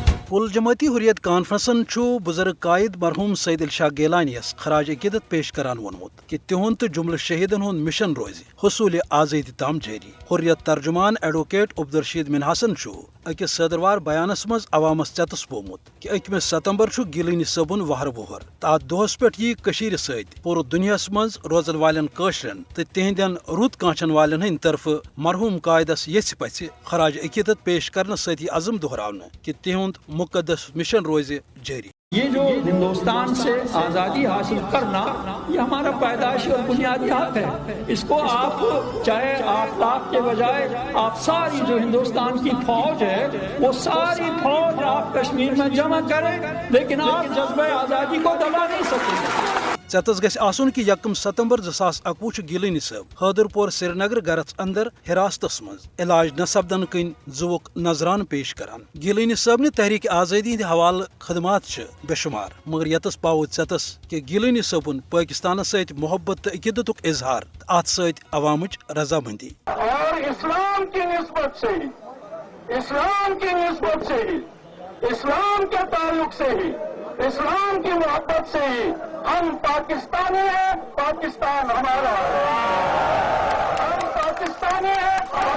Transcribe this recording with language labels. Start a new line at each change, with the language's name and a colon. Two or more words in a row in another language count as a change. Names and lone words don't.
Kashmiri: کل جماعتی حریت کانفرنسن بزرگ قائد مرحوم سید الشاہ گیلانیس خراج عقیدت پیش کران وونمت کہ تہند تو جملہ شہیدن ہند مشن روز حصول آزادی تام جاری. حریت ترجمان ایڈوکیٹ عبدالرشید منحسن اکس صدروار بیانس مز عوامس ژتس بومت کہ 1 ستمبر گیلانی صبن وہر وہر تو ات دہس پہ ست پور دنیا مز روزن والن قاشرن تو تہندین رت کانچن والن ہند طرف مرحوم قائدس یژھ پژھ خراج عقیدت پیش کرنے ست عزم دہراؤن کہ تہند مقدس مشن روز جاری.
Urdu: یہ جو ہندوستان سے آزادی حاصل کرنا یہ ہمارا پیدائشی اور بنیادی حق ہے. اس کو آپ چاہے 8 لاکھ کے بجائے آپ ساری جو ہندوستان کی فوج ہے وہ ساری فوج آپ کشمیر میں جمع کریں لیکن آپ جذبہ آزادی کو دبا نہیں سکیں.
Kashmiri: ژتس گژھِ آسن کہ 1 ستمبر 2021 گیلانی صٲب حیدر پور سری نگر گرس اندر حراستس مز علاج نہ سپدن کن زوک نظران پیش کران. گیلانی صٲب تحریک آزادی ہند حوالہ خدمات بے شمار مگر یتس پاو ژتس کہ گیلانی صٲبن پاکستان ست محبت تو عقیدت اظہار ات ست عوامچ رضامندی.
Urdu: اور اسلام کی نسبت سے ہی اسلام کے تعلق سے ہی اسلام کی محبت سے ہی ہم پاکستانی ہیں. پاکستان ہمارا ہے. ہم پاکستانی ہیں.